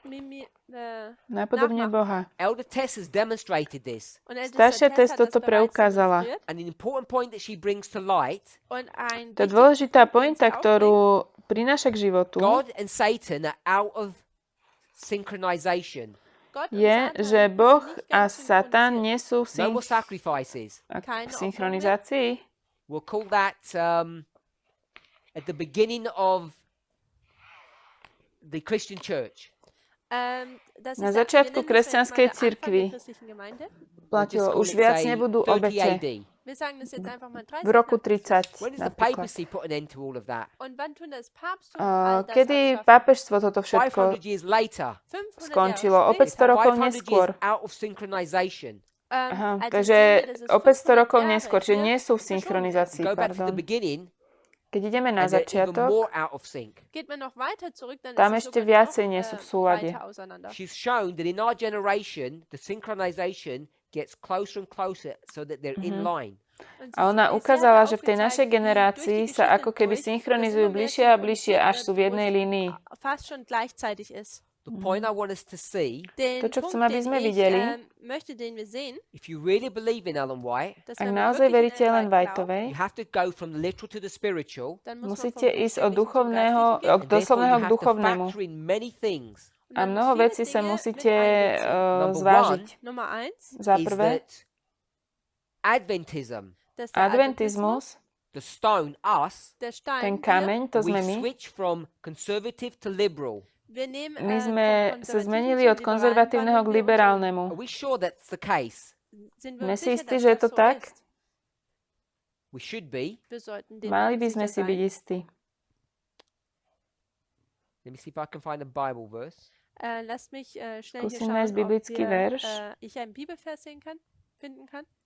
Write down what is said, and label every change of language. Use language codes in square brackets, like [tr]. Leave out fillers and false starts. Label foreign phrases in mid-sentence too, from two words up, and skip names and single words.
[sk] Napodobňuje Boha. [en] Elder Tess has demonstrated this. [de] Und Ältester [sk] Staršia Tess [de] Tess hat das [sk] toto [de] bereits [sk] preukázala. [de] demonstriert. [en] And an important point that she brings to light, [de] Und ein [sk] To je [de] wichtiger [sk] dôležitá [de] Punkt, den sie [sk] pointa, ktorú prináša k životu, [en] God and Satan are out of synchronization. [de] Gott und [sk] je, [de] Satan [sk] že [de] sind [sk] Boh [de] nicht [sk] a [de] ganz [sk] Satan [de] synchronisiert. [sk] nie sú v [en] No more sacrifices. [de] Keine [sk] synchronizácii. [en] We'll call that at the beginning of the Christian church. [de] Das [sk] Na [de] ist [sk] začiatku [de] wir nennen das jetzt mal [sk] kresťanskej [de] der Anfang der [sk] cirkvi [de] christlichen Gemeinde. [en] We'll just [sk] platilo, [en] call [sk] už [en] it, [sk] viac [en] say, [sk] nebudú [en] 30 [sk] obete. [en] AD. [de] Wir sagen das jetzt einfach mal 30 [sk] V roku [de] nach Christus. [sk] 30 [en] When does the [sk] napríklad. [en] papacy put an end to all of that? [de] Und wann tun das Papsttum all das [sk] Kedy [de] abschaffen? [sk] pápežstvo toto všetko [en] 500 years later. [de] 500 [sk] skončilo? [de] Jahre [sk] O 500 rokov [en] 500 [sk] neskôr. [en] years out of synchronization. [de] Aha, also [sk] takže [de] sehen wir, das ist [sk] o 500 rokov [de] 500 [sk] neskôr, čiže [de] Jahre [sk] nie sú v [de] verschwunden. [sk] synchronizácii, [en] Go back to the [sk] pardon. [en] beginning, [sk] Keď ideme na [en] and they're even [sk] začiatok, [en] more out of sync. [de] Geht man noch weiter zurück, dann [sk] tam [de] ist es [sk] ešte [de] sogar [sk] viacej [de] noch [sk] nie sú v súlade. [de] weiter auseinander. [en] She's shown that in our generation, the synchronization gets closer and closer so that they're in line. [de] Und [sk] A ona [de] sie [sk] ukázala, [de] hat [sk] že v tej našej [de] aufgezeigt, wie [sk] generácii [de] durch die [sk] sa [de] Geschichte [sk] ako keby [de] durch, [sk] synchronizujú [de] dass immer mehr [sk] bližšie a bližšie, až sú v jednej línii. [de] fast schon gleichzeitig ist. [en] The point I want us to see, [de] Den [sk] To, čo [de] Punkt, [sk] chcem, aby [de] den [sk] sme [de] ich [sk] videli, [de] möchte, den wir sehen, [en] if you really believe in Ellen White, [de] dass [sk] ak [de] wenn man [sk] naozaj [de] wirklich [sk] veríte [de] an [sk] Ellen [de] Ellen White [sk] Whiteovej, [en] you have to go from the literal to the spiritual, [de] dann muss man [sk] musíte [de] vom [sk] ísť od [de] Buchstäblichen zum [sk] duchovného, [de] Geistlichen gehen. [sk] od [en] and therefore you [sk] doslovného k [en] have to [sk] duchovnému. [en] factor in many things. [de] Und [sk] A [de] man [sk] mnoho [de] muss viele [sk] vecí sa [de] Dinge [sk] musíte [de] mit einbeziehen. [en] Number [sk] zvážiť. [de] Nummer 1, [sk] Za [en] Is [sk] prvé, [en] that Adventism, [de] dass der Adventismus, [sk] adventizmus, [en] the stone, us, [de] der Stein, [sk] ten [de] wir, [sk] kameň, to [en] we [sk] sme my, [en] switch from conservative to liberal. [de] wir nehmen [sk] my sme [de] vom [sk] sa [de] Konservativen [sk] zmenili [de] zum [sk] od konzervatívneho k [de] Liberalen wandeln wir [sk] liberálnemu. [en] Are we sure that's the case? [de] Sind wir [sk] Sme [de] uns [sk] si [de] sicher, [sk] istí, [de] dass [sk] že je [de] das [sk] to [de] so [sk] tak? [de] ist? [en] We should be. [de] Wir sollten dem [sk] Mali by [de] sicher [sk] sme si byť [de] sein. [sk] istí. [en] Let me see if I can find a Bible verse. [de] Lasst mich schnell hier [sk] Skúsim nájsť [de] schauen, ob [sk] biblický verš. [de] ich einen Bibelvers finden kann.